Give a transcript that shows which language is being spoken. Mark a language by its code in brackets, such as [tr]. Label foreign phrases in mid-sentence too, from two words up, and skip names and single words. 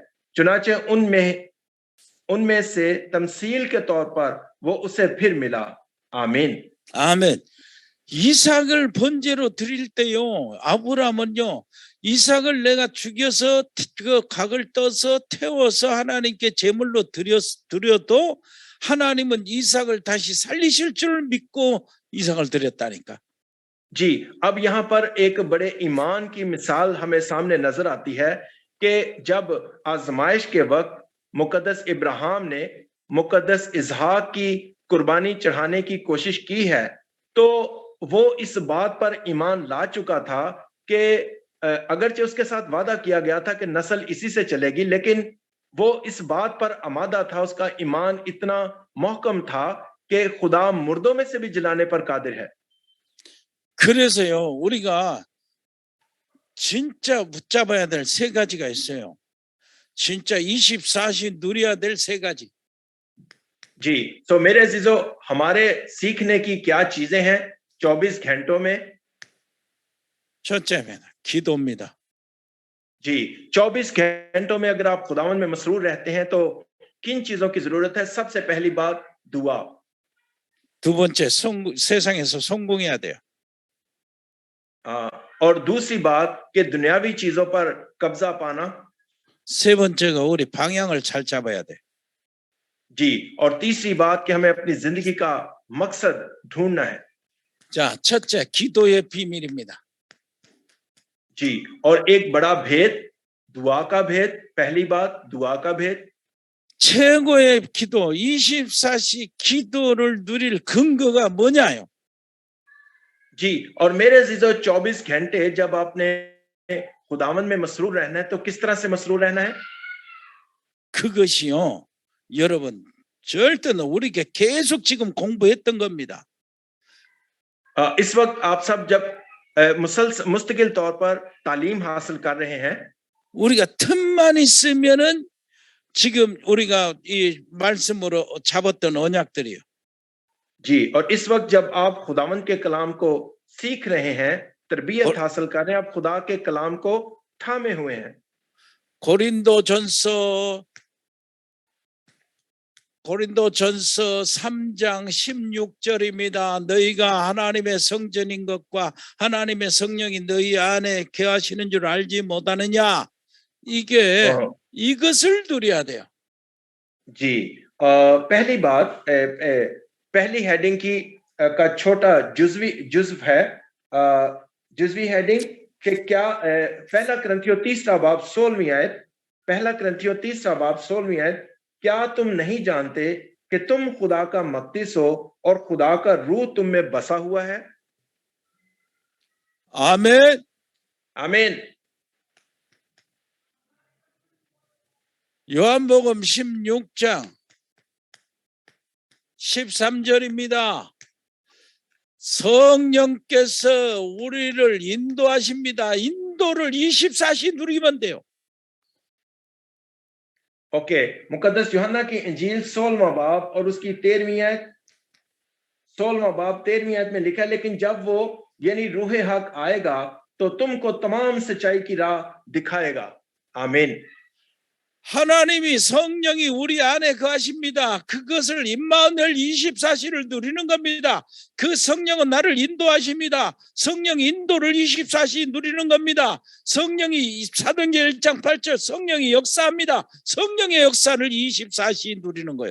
[ur] چنانچہ ان میں سے تمثیل کے طور پر وہ اسے پھر ملا. आमीन। [ko] 아멘. 이삭을 번제로 드릴 때요, 아브라함은요, 이삭을 내가 죽여서 그 각을 떠서 태워서 하나님께 제물로 드려도 하나님은 이삭을 다시 살리실 줄 믿고 이삭을 드렸다니까. [ur] جی، اب یہاں پر ایک بڑے ایمان کی مثال ہمیں سامنے نظر آتی ہے کہ جب آزمائش کے وقت مقدس ابراہیم نے مقدس اسحاق کی قربانی چڑھانے کی کوشش کی ہے، تو وہ اس بات پر ایمان لا چکا تھا کہ اگرچہ اس کے ساتھ وعدہ کیا گیا تھا کہ نسل اسی سے چلے گی، لیکن وہ اس بات پر آمادہ تھا، اس کا ایمان اتنا محکم تھا کہ خدا مردوں میں سے بھی جلانے پر قادر ہے. [ko] 그래서요, 우리가 진짜 붙잡아야 될 세 가지가 있어요. 진짜 24시 누려야 될 세 가지. [ur] جی، تو میرے عزیزوں، ہمارے سیکھنے کی کیا چیزیں ہیں 24 گھنٹوں میں? [ko] 첫째는 기도입니다. [ur] جی، 24 گھنٹوں میں اگر آپ خداوند میں مسرور رہتے ہیں تو کن چیزوں کی ضرورت ہے? سب سے پہلی بات دعا. [ko] 두 번째, 세상에서 성공해야 돼요. [ur] اور دوسری بات کہ دنیاوی چیزوں پر قبضہ پانا. [ko] 세 번째가 우리 방향을 잘 잡아야 돼. [ur] جی، اور تیسری بات کہ ہمیں اپنی زندگی کا مقصد ڈھونڈنا ہے. [ko] 자, 첫째, 기도의 비밀입니다. [ur] جی، اور ایک بڑا بھید دعا کا بھید. پہلی بات دعا کا بھید. [ko] 최고의 기도, 24시 기도를 누릴 근거가 뭐냐요? [ur] جی، اور میرے عزیزوں، 24 گھنٹے جب آپ نے خداوند میں مسرور رہنا ہے تو کس طرح سے مسرور رہنا ہے? [ko] 그것이요, 여러분, 절대는 우리에게 계속 지금 공부했던 겁니다. [ur] اس وقت آپ سب جب مستقل طور پر تعلیم حاصل کر رہے ہیں, [ko] 우리가 틈만 있으면은 지금 우리가 이 말씀으로 잡았던 언약들이요. [ur] جی، اور اس وقت جب آپ خداوند کے کلام کو سیکھ رہے ہیں، تربیت حاصل کر رہے ہیں، آپ خدا کے کلام کو تھامے ہوئے ہیں. [ko] 고린도전서 3장 16절입니다. 너희가 하나님의 성전인 것과 하나님의 성령이 너희 안에 거하시는 줄 알지 못하느냐? 이게 이것을 누려야 돼요. [ur] جی، پہلی بات، پہلی ہیڈنگ کی کا چھوٹا جزو ہے، جزوی ہیڈنگ کہ کیا پہلا کرنتھیوں 3 باب 16ویں آیت، پہلا کرنتھیوں 3 باب 16ویں آیت، کیا تم نہیں جانتے کہ تم خدا کا مقدس ہو اور خدا کا روح تم میں بسا ہوا ہے? [ko] 아멘. [ur] आमीन। [ko] 요한복음 16장 13절입니다. 성령께서 우리를 인도하십니다. 인도를 24시 누리면 돼요. [ur] اوکے، مقدس یوحنا کی انجیل 16واں باب اور اس کی 13ویں آیت، 16واں باب 13ویں آیت میں لکھا ہے، لیکن جب وہ یعنی روح حق آئے گا تو تم کو تمام سچائی کی راہ دکھائے گا. आमीन। [ko] 하나님이 성령이 우리 안에 거하십니다. 그것을 임마누엘 24시를 누리는 겁니다. 그 성령은 나를 인도하십니다. 성령 인도를 24시 누리는 겁니다. 성령이 사도행전 1장 8절 성령이 역사합니다. 성령의 역사를 24시 누리는 거예요.